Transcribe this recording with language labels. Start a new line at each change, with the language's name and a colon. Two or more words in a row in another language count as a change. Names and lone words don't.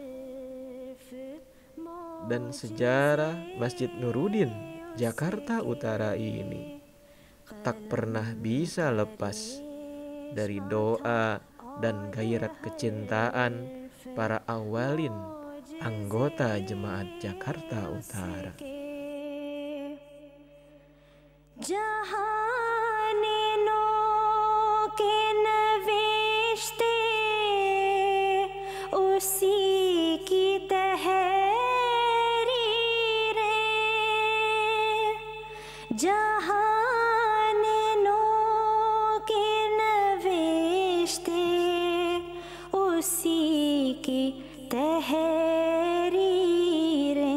Indonesian: Dan sejarah Masjid Nuruddin Jakarta Utara ini tak pernah bisa lepas dari doa dan gairah kecintaan para awalin anggota Jemaat Jakarta Utara.
Urdu: اسی کی تحریر جہانوں کے نوشتے اسی کی تحریر